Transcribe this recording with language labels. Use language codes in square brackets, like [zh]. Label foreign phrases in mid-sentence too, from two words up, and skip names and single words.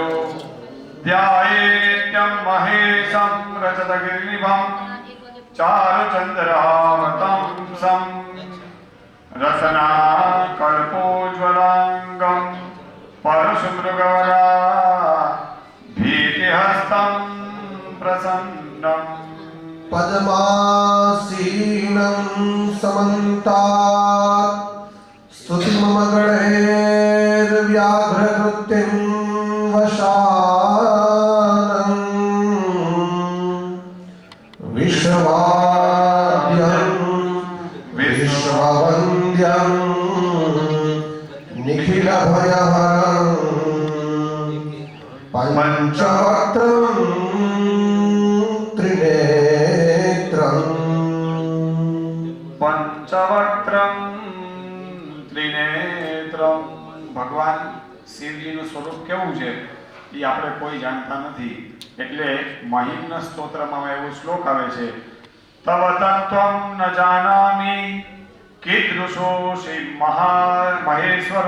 [sa] ધ્યાયેત્યં મહેશં રજતગિરિનિભં ચારુચંદ્રાવતં સં રસનાકલ્પોજ્વલાંગં પરશુમૃગવરા ભીતિહસ્तं પ્રસન્નम्. पद्मासीनं समन्तात् स्तुतिममगणैर्व्याघ्रकृत्यं वशानम् विश्ववाद्यं विश्ववन्द्यं निखिलभयहरं पञ्चवक्त्रं પંચવક્ત્રમ ત્રિનેત્રમ. [gu] ભગવાન શિવજીનું સ્વરૂપ કેવું છે એ આપણે કોઈ જાણતા નથી. એટલે મહિમ્ન સ્તોત્રમાં એવો શ્લોક આવે છે, [sa] તવ તત્વં ન જાનામિ કીદૃશોષિ મહેશ્વર